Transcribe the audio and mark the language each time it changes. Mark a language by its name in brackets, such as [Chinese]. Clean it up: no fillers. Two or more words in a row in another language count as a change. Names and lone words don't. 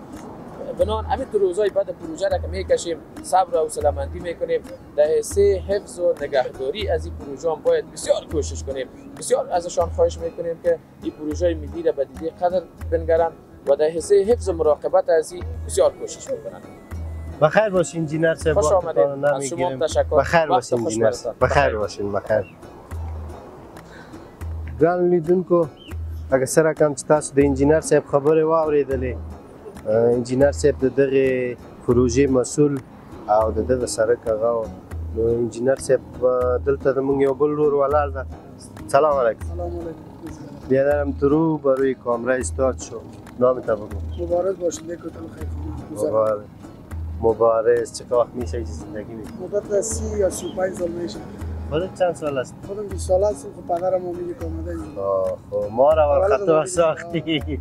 [Persian] بنان همین روزای بعد پروژه را که میکشیم صبر و حوصله‌مندی میکنیم در حیث حفظ و نگهداری از این پروژه هم باید بسیار کوشش کنیم. بسیار ازشان خواهش میکنیم که این پروژه ملی را به دیده قدر بنگرند و در حیث حفظ و مراقبت از این بسیار کوشش میکنند. بخیر باشین انجینر صاحب. خوش آمدید. از شما تشکر. بخیر باشین انجینر صاحب. بخیر باشین. بخیر. [Pashto] ګران لیدونکو اکثره کم چې تاسو د انجینر صاحب خبرې واورېدلې، انجینر صاحب د دغه پروژې مسؤل او د دغه سرک هغه نو انجینر صاحب دلته زموږ یو بل ورور ولاړ ده. [Arabic] سلام علیکم. سلام علیکم. [Persian] بیادرم تو بروی کامرا استارت شد. نامت بگو. مبارک باشید کوتل خیرخانه. مبارک. مبارک. چه وقت میشه زندگی میکنی؟ مدت 30 یا 35 سال میشه. خودت چند سال است؟ خودم 20 سال هستم. خب پدرم میگه که اومده خب ما را خطا ساختی.